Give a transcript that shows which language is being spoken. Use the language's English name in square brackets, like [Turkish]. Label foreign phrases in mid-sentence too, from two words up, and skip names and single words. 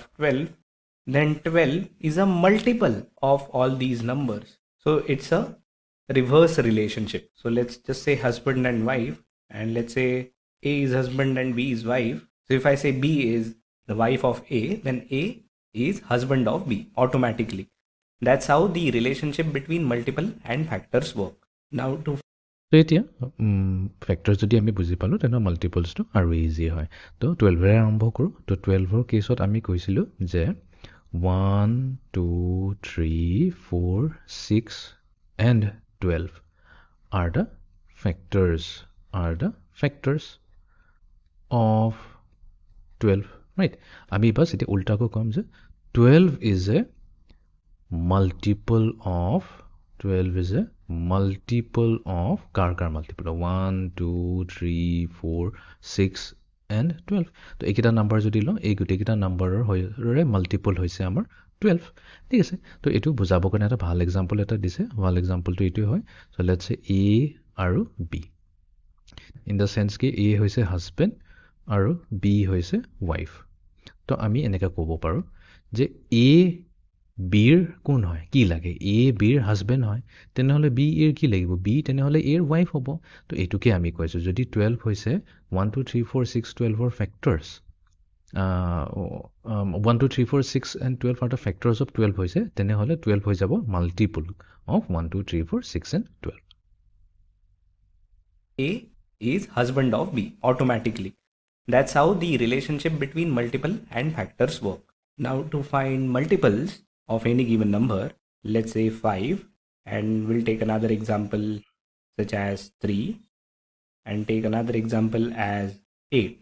[English] 12 then 12 is a multiple of all these numbers so it's a reverse relationship so let's just say husband and wife and let's say A is husband and B is wife so if I say B is the wife of A then A is husband of B automatically that's how the relationship between multiple and factors work now to [Assamese] তো এতিয়া ফেক্টৰ্ছ যদি আমি বুজি পালোঁ তেনেহ'লে মাল্টিপলছটো আৰু ইজি হয় তো 12ৰে আৰম্ভ কৰোঁ তো 12ৰ কেছত আমি কৈছিলোঁ যে 1 2 3 4 6 [English] and 12 are the factors of 12 right [Assamese] আমি বাছ এতিয়া উল্টাকৈ ক'ম যে [English] 12 is a multiple of [Assamese] কাৰ multiple 1 2 3 4 6 and 12 তো এইকেইটা নাম্বাৰ যদি লওঁ এই গোটেইকেইটা নাম্বাৰৰ মাল্টিপল হৈছে আমাৰ 12 ঠিক আছে তো এইটো বুজাবৰ কাৰণে এটা ভাল এক্সাম্পল এটা দিছে ভাল এক্সাম্পলটো এইটোৱে হয় [English] so let's say A [Assamese] আৰু B [English] in the sense [Assamese] কি A হৈছে হাজবেণ্ড আৰু B হৈছে wife তো আমি এনেকৈ ক'ব পাৰোঁ যে A বিৰ কোন হয় কি লাগে A বিৰ হাজবেণ্ড হয় তেনেহ'লে B এৰ কি লাগিব B তেনেহ'লে A এৰ wife হ'ব তো এইটোকে আমি কৈছোঁ যদি 12 হৈছে 1 2 3 4 6 12 ৰ ফেক্টৰ্ছ [English] 1 2 3 4 6 and 12 are the factors of 12 [Assamese] হৈছে তেনেহ'লে 12 হৈ যাব [English] multiple of 1 2 3 4 6 and 12 A is husband of B automatically. That's how the relationship between multiple and factors work. Now to find multiples of any given number, let's say 5, and we'll take another example such as 3 and take another example as 8.